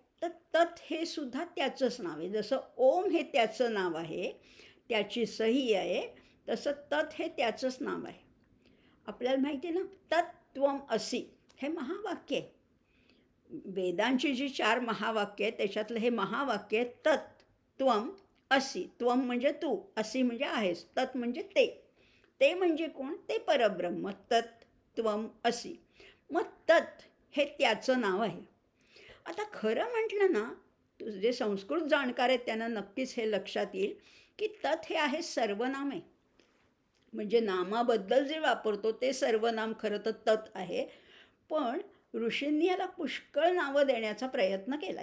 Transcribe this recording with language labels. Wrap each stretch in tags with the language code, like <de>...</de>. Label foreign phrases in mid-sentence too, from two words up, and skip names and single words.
<mr>तर तत् हे सुद्धा त्याचंच नाव आहे. जसं ओम हे त्याचं नाव आहे, त्याची सही आहे, तसं तत् हे त्याचंच नाव आहे. आपल्याला माहिती आहे ना,</mr> <sa>तत्त्वम असि</sa> <mr>हे महावाक्य आहे. वेदांची जी 4 महावाक्य आहेत त्याच्यातलं हे महावाक्य आहे.</mr> <sa>तत् त्वम असि.</sa> <mr>त्वम म्हणजे तू, असि म्हणजे आहेस, तत् म्हणजे ते. ते म्हणजे कोण? ते परब्रह्म.</mr> <sa>तत् त्वम असि.</sa> <mr>मग तत् हे त्याचं नाव आहे. आता खरं म्हटलं ना, जे संस्कृत जाणकार आहेत त्यांना नक्कीच हे लक्षात येईल की तत् हे आहे सर्वनाम आहे. म्हणजे नामाबद्दल जे वापरतो ते सर्वनाम खरं तर तत् आहे. पण ऋषींनी याला पुष्कळ नावं देण्याचा प्रयत्न केला.</mr>